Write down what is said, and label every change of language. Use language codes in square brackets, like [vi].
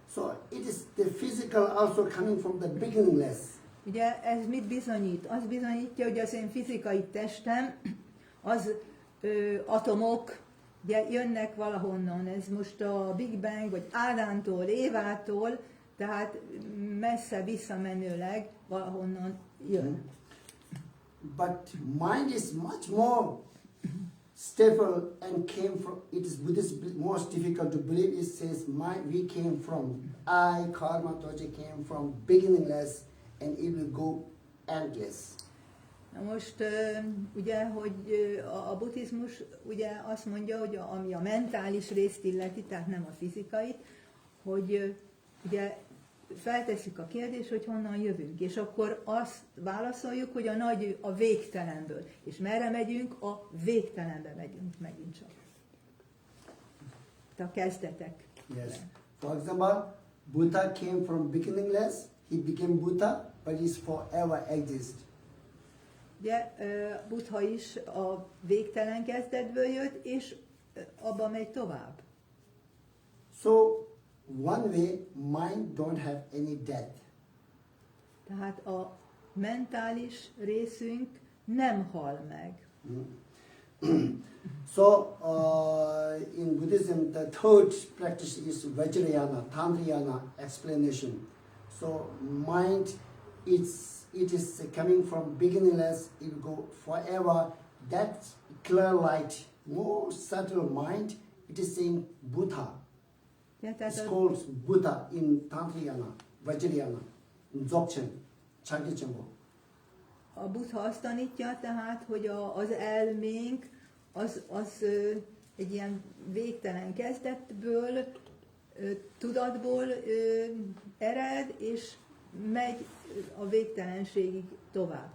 [en] So it is the physical also coming from the beginningless. [hu] Ugye ez mit bizonyít? Az bizonyítja, hogy az én fizikai testem, az atomok ugye, jönnek valahonnan. Ez most a Big Bang, vagy Ádámtól, Évától, tehát messze visszamenőleg valahonnan jön. [en] But mind is much more stable and came from, it is Buddhist most difficult to believe. It says we came from, Karma Dordzse came from beginningless and it will go endless. [hu] Na most ugye, hogy a buddhizmus ugye azt mondja, hogy ami a mentális részt illeti, tehát nem a fizikait, hogy ugye feltesszük a kérdést, hogy honnan jövünk, és akkor azt válaszoljuk, hogy a végtelenből. És merre megyünk? A végtelenbe megyünk megint csak. A kezdetek. [en] Yes. For example, Buddha came from beginningless, he became Buddha, but he's forever exist. [hu] Ugye Buddha is a végtelen kezdetből jött, és abba megy tovább. [en] So, one way, mind don't have any death. [hu] Tehát a mentális részünk nem hal meg. [en] So, in Buddhism, the third practice is Vajrayana, Tantrayana explanation. So, mind, it is coming from beginningless, it will go forever. That clear light, more subtle mind, it is saying Buddha. It's called Buddha in Tantrayana, Vajrayana, in Dzogchen, Chagye-chenpo. [hu] A Buddha azt tanítja tehát, hogy az elménk az egy ilyen végtelen kezdetből, tudatból ered, és megy a végtelenségig tovább.